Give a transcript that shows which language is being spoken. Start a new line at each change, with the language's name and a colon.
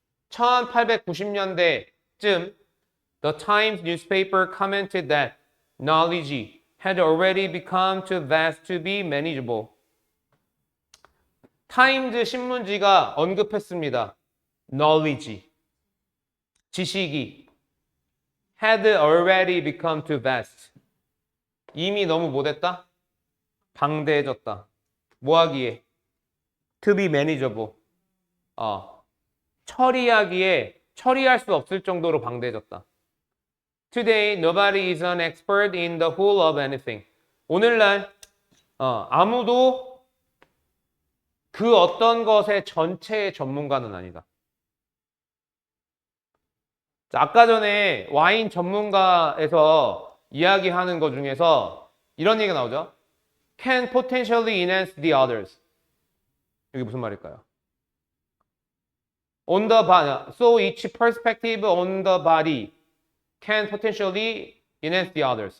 Korean: 1890년대쯤
English: The Times newspaper commented that knowledge had already become too vast to be manageable.
Korean: 타임즈 신문지가 언급했습니다.
English: knowledge,
Korean: 지식이
English: had already become too vast.
Korean: 이미 너무 못했다? 방대해졌다. 뭐 하기에?
English: to be manageable.
Korean: 처리할 수 없을 정도로 방대해졌다.
English: Today, nobody is an expert in the whole of anything.
Korean: 오늘날 아무도 그 어떤 것의 전체의 전문가는 아니다. 자, 아까 전에 와인 전문가에서 이야기하는 것 중에서 이런 얘기가 나오죠.
English: Can potentially enhance the others.
Korean: 이게 무슨 말일까요?
English: On the body, so each perspective on the body can potentially enhance the others.